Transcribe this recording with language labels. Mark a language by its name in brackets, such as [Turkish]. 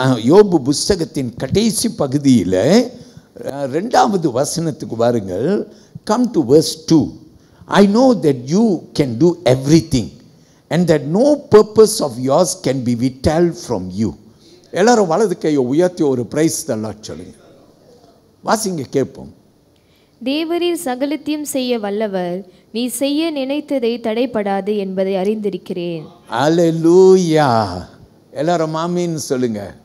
[Tamil] யோபு புஸ்தகத்தின் கடைசி பகுதியில் 2வது வசனத்துக்கு வாருங்கள். [English] Come to verse 2. I know that you can do everything and that no purpose of yours can be withheld from you. [Tamil] எல்லாரும் வலது கையை உயர்த்தி ஒரு பிரைஸ் தரலாம் சொல்லுங்க. வாசிங்க கேட்போம். தேவரீர் சகலத்தையும் செய்ய வல்லவர், நீ செய்ய நினைத்ததை தடைப்படாது என்பதை அறிந்திருக்கிறேன். அல்லேலூயா. எல்லாரும் ஆமீன் சொல்லுங்க.